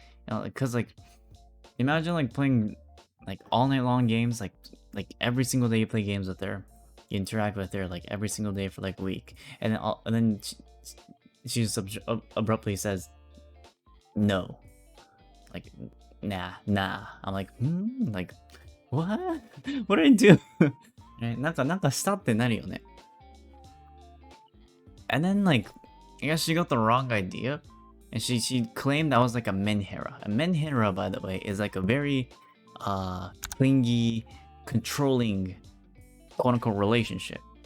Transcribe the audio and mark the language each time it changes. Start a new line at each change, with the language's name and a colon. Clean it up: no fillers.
English: You know, because like imagine like playing like all night long games, like every single day you play games with her, you interact with her like every single day for like a week, and then she just abruptly says no, like nah. I'm like like what? What did I do?
Japanese: なんかしたってなるよね。
English: And then like I guess she got the wrong idea. And she claimed that was like a Menhera. A Menhera, by the way, is like a very clingy, controlling, quote-unquote relationship.